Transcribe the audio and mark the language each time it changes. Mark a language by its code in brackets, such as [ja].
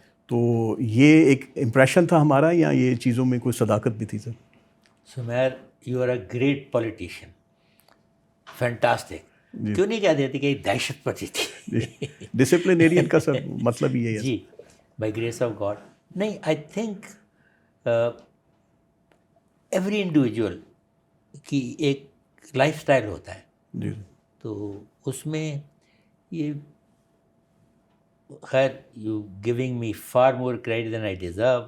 [ur] تو یہ ایک امپریشن تھا ہمارا, یا یہ چیزوں میں کوئی صداقت بھی تھی سر؟ [en] Sameer, you are a great politician, fantastic. [ur] کیوں نہیں کہہ دیتے کہ دہشت پرستی تھی. ڈسپلنیرین کا سر مطلب یہ ہے [en] جی, by grace of God. [ur] نہیں, [en] I think every individual [ur] کی ایک لائف اسٹائل ہوتا ہے. جی. تو اس میں یہ خیر [en] You giving me for more credit than I deserve.